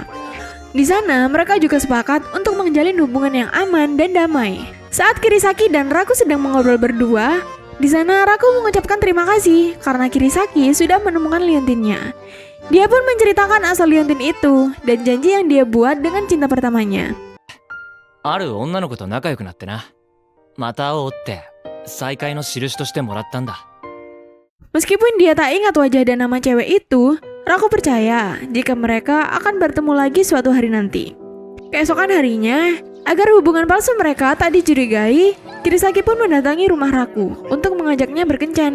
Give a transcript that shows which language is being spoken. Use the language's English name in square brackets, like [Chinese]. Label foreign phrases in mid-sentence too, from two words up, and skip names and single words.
[Indonesian] Di sana, mereka juga sepakat untuk menjalin hubungan yang aman dan damai. Saat Kirisaki dan Raku sedang mengobrol berdua, di sana Raku mengucapkan terima kasih karena Kirisaki sudah menemukan liontinnya. Dia pun menceritakan asal liontin itu dan janji yang dia buat dengan cinta pertamanya. [Japanese] ある女の子と仲良くなってな。また会おうって再会の印としてもらったんだ。 [Indonesian] Meskipun dia tak ingat wajah dan nama cewek itu, Raku percaya jika mereka akan bertemu lagi suatu hari nanti. Keesokan harinya, agar hubungan palsu mereka tak dicurigai, Kirisaki pun mendatangi rumah Raku untuk mengajaknya berkencan.